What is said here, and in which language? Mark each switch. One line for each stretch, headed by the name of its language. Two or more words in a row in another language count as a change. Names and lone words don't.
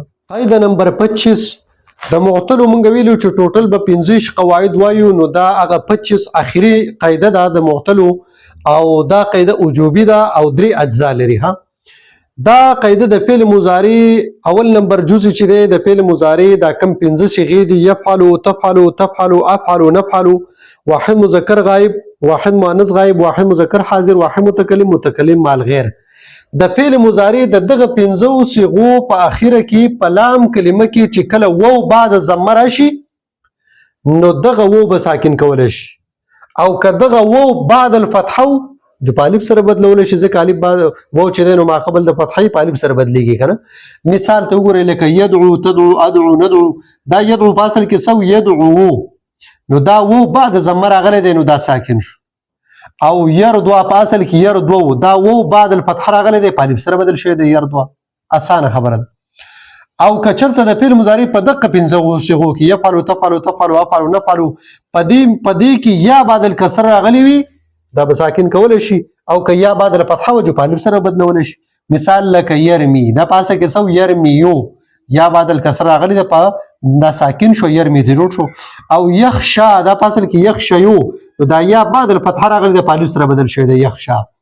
Pashto: قاعده نمبر 25 د معطل مونږ ویلو چې ټوټل به 15 قواعد وایو نو دا هغه 25 اخیری قاعده ده د معطل او دا قاعده وجوبي ده او 3 اجزا لري. ها دا قاعده د فعل مضارع اول نمبر جزء چې دی د فعل مضارع دا کم 15 صيغې دي
Arabic: يفعل تفعل تفعل افعل نفعل واحد مذکر غائب، واحد مؤنث غائب، واحد مذکر حاضر، واحد متکلم متکلم مال غیر.
Pashto: د فعل مضارع د دغه 15 صيغو په اخیره کې په لام کلمه کې چې کله وو
Arabic: بعد ضمه
Pashto: راشي نو دغه وو به ساکن کول شي او کدغه وو
Arabic: بعد الفتحه
Pashto: جو په الف سره بدلول شي ځکه الف بعد وو چې نو ما قبل د فتحې په الف سره بدليږي کنه. مثال ته وګورئ لکه
Arabic: يدعو تدعو ادعو ندعو
Pashto: دا يدعو په اصل کې سو يدعو نو دا وو
Arabic: بعد ضمه
Pashto: راغلی دی نو دا ساکن شو. او يردو په اصل کې يردو دا وو
Arabic: بعد الفتحه
Pashto: راغلی دی په الف سره بدل شوی دی يردو اسانه خبره ده. او کچرته د فعل مضارع په دقه 15 صيغو کې
Arabic: يفعل تفعل تفعل افعل نفعل
Pashto: پدې کې یا
Arabic: بعد الکسر
Pashto: راغلی وي دا به ساکن کول شي او که یا
Arabic: بعد الفتحه
Pashto: وجو په الف سره بدلول شي. مثال لکه يرمي دا پاسه کې سو يرميو یا
Arabic: بعد الکسر
Pashto: راغلی دا ساکن شو يرمي ته جوړ شو. او يخشى دا پاسه کې يخشيو دا یا
Arabic: بعد الفتحه
Pashto: راغلی دا په الف سره بدل شوی دی يخشى.